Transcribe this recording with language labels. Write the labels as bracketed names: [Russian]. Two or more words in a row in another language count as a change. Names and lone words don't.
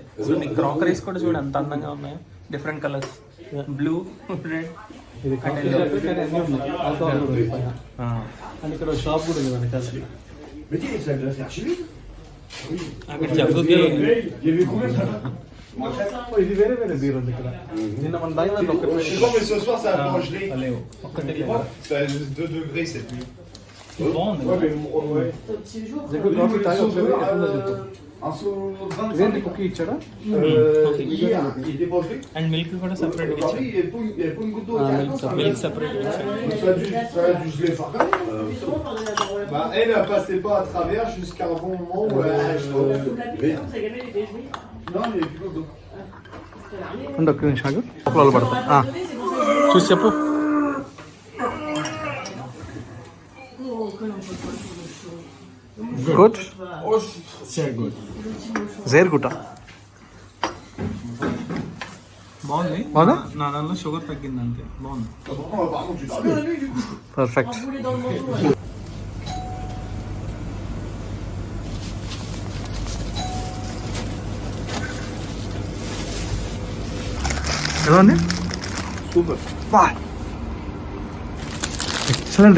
[Telugu] సో నీ క్రాకరీస్ కూడా చూడు ఎంత అందంగా ఉన్నాయో, [English] different colors, blue, red. [Telugu] ఇది [English] coffee shop [Telugu] కానీ అన్నీ ఉన్నాయి. ఆల్కహాల్ కూడా ఉంది పైన. అండ్ ఇక్కడ షాప్ కూడా ఉంది వెనకాల. అక్కడ జగ్గుకి ఇది వేరే వేరే బీర్ ఉంది ఇక్కడ. నిన్న మన దాని ఒక్కటి [French] Mais ce soir, ça a congelé. [Telugu] ఒక్కటి [French] Ça a 2 degrés cette nuit. [Telugu] బాగుంది. జగ్గు కాఫీ తాగి ఒకసారి ఎట్లుందో చెప్పు. [French] Un seau [Telugu] ఇదేంటి కుక్కీ ఇచ్చాడా? [French] Hier, il était pas gelé. [English] and milk [Telugu] కూడా సెపరేట్ గా [French] Paris, [Telugu] ఇచ్చారు. [French] il n'y avait pas une goutte d'eau. [English] milk separate [Telugu] గా ఇచ్చారు. [French] Ça a dû geler fort quand même. Bah, elle ne passait pas à travers jusqu'à un bon moment où elle a acheté. Non, il n'y avait plus d'eau. [Telugu] ఉండు ఒక్క నిమిషం ఆగు. లోపల పడతా. చూసి చెప్పు. గుడ్, [German] sehr gut [Telugu] బాగుంది. అవునా? నా దానిలో షుగర్ తగ్గింది అంతే. బాగుంది. [French] Par contre, tu l'as bien. [Telugu] పర్ఫెక్ట్. ఎలా ఉంది? [French] Super. Bah excellent.